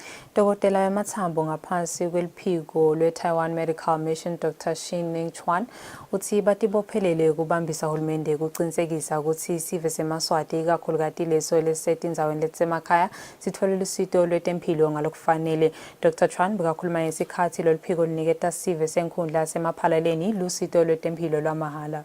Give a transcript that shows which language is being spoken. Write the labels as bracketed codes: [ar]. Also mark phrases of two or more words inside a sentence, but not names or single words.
[ss] Dokotela wemathambo ngaphansi kweliphiko lwe-Taiwan Medical Mission Dr. Xin-Ning Chuan uthi batibophelele ukubambisa uhulumende ukuqinisekisa ukuthi isive seMaswati ikakhulukazi leso elisetindzaweni letisemakhaya sithole lusito lwetempilo ngalokufanele. Dr. Chuan bekakhuluma ngesikhathi loluphiko luniketa isive senkhundla yasemaphalaleni lusito lwetempilo lwamahhala.